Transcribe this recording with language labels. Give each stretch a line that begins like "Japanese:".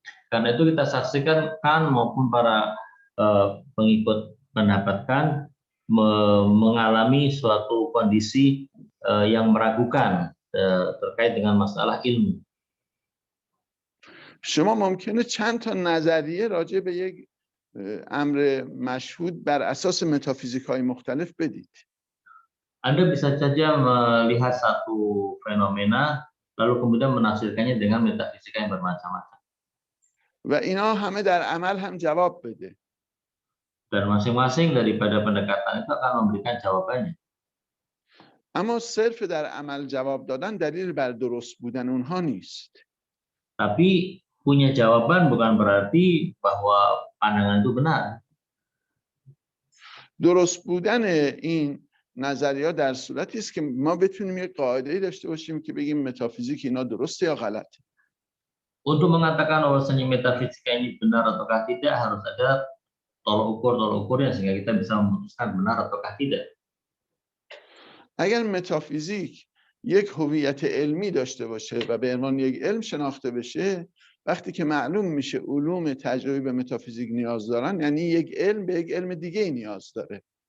Indonesian: Karena itu kita saksikan Kant maupun para pengikut pendapat Kant mengalami suatu kondisi yang meragukan terkait dengan masalah ilmu.
Persian: شما ممکنه چند تا نظریه راجع به یک امر مشهود بر اساس متافیزیک های مختلف بدید.
Indonesian: Anda bisa saja melihat satu fenomena lalu kemudian menafsirkannya dengan metafisika yang bermacam-macam.
Persian: و اینا همه در عمل هم جواب بده.
Indonesian: Dan masing-masing daripada pendekatan itu akan memberikan jawabannya.
Persian: اما صرف در عمل جواب دادن دلیل بر درست بودن اونها نیست.
Indonesian: Tapi punya jawaban bukan berarti bahwa pandangan itu benar.
Persian: درست بودن این نظریات در صورتی است که ما بتونیم یک قاعده‌ای داشته باشیم که بگیم متافیزیک اینا درسته یا غلطه.
Indonesian: Untuk mengatakan bahwasanya metafisika ini benar ataukah tidak harus ada tolok ukurnya sehingga kita bisa memutuskan benar ataukah tidak.
Persian: اگر متافیزیک یک هویت علمی داشته باشه و به عنوان یک علم شناخته بشه، وقتی که معلوم میشه علوم تجربی به متافیزیک نیاز دارن، یعنی یک علم به یک علم دیگه نیاز داره.